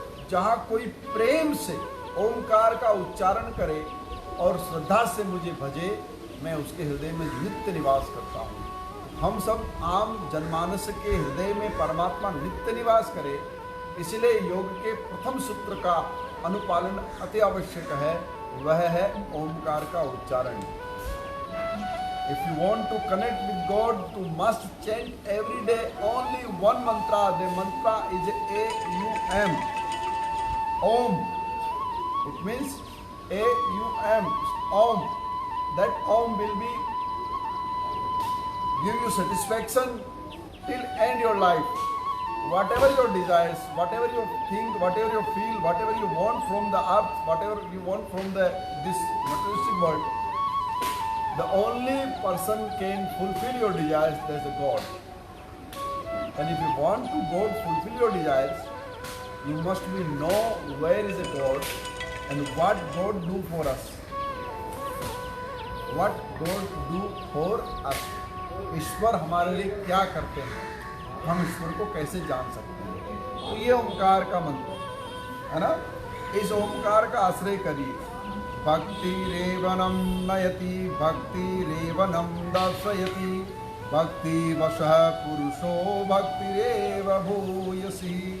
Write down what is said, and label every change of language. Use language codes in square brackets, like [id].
[hi] जहाँ कोई प्रेम से ओंकार का उच्चारण करे और श्रद्धा से मुझे भजे, मैं उसके हृदय में नित्य निवास करता हूँ। हम सब आम जनमानस के हृदय में परमात्मा नित्य निवास करे, इसलिए योग के प्रथम सूत्र का अनुपालन अति आवश्यक है, वह है ओंकार का उच्चारण। [en] If you want to connect with God, you must chant every day only one mantra. The mantra is A-U-M. Om. It means A-U-M. Om. That Om will be give you satisfaction till end your life. Whatever your desires, whatever you think, whatever you feel, whatever you want from the earth, whatever you want from this materialistic world, the only person can fulfill your desires, that is God. And if you want to God fulfill your desires, you must know where is the God and what God do for us. What God do for us. [hi] ईश्वर हमारे लिए क्या करते हैं, हम ईश्वर को कैसे जान सकते हैं। तो ये ओंकार का मंत्र है ना, इस ओंकार का आश्रय करिए। [sa] भक्ति रेवनम नयति, भक्ति रेवनम दर्शयति, भक्ति वशः पुरुषो भक्ति रेव भूयसी।